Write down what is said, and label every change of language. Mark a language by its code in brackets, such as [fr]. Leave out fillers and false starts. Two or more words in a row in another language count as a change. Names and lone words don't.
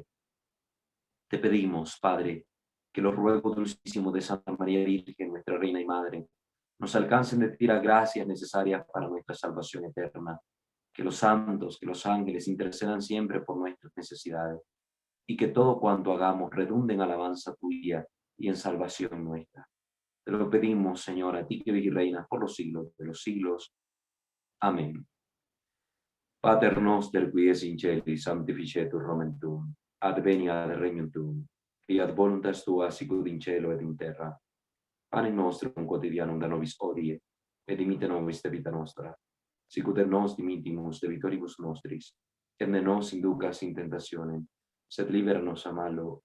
[es] Te pedimos, Padre, que los ruegos dulcísimos de Santa María Virgen, nuestra Reina y Madre, nos alcancen de ti las gracias necesarias para nuestra salvación eterna. Que los santos, que los ángeles intercedan siempre por nuestras necesidades y que todo cuanto hagamos redunde en alabanza tuya y en salvación nuestra. Te lo pedimos, Señor, a ti que vives y reinas por los siglos de los siglos. Amén. [la] Pater noster qui es in celi, sanctificetur nomen tuum, adveniat regnum tuum, fiat voluntas tua sicut in cielo et in terra. Panem nostrum quotidianum da nobis hodie, et dimitte nobis debita nostra, sicut et nos dimittimus debitoribus nostris, et ne nos inducas in tentationem, sed libera nos a malo.